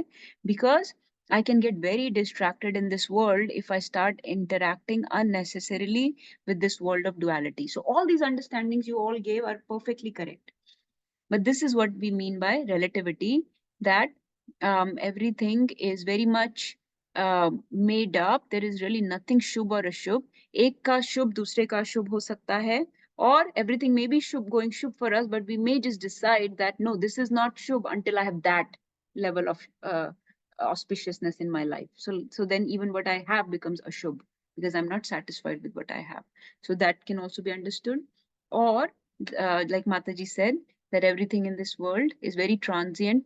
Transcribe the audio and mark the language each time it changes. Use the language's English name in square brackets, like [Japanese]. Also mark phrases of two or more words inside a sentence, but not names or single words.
[English] Because I can get very distracted in this world if I start interacting unnecessarily with this world of duality. So all these understandings you all gave are perfectly correct. But this is what we mean by relativity, that everything is very much made up. There is really nothing shubh or ashubh. [Hindi] एक का शुभ दूसरे का शुभ हो सकता है. [English] Or everything may be shubh, going shubh for us, but we may just decide that no, this is not shubh until I have that level of auspiciousness in my life. So then even what I have becomes ashubh because I'm not satisfied with what I have. So that can also be understood. Or like Mataji said, that everything in this world is very transient.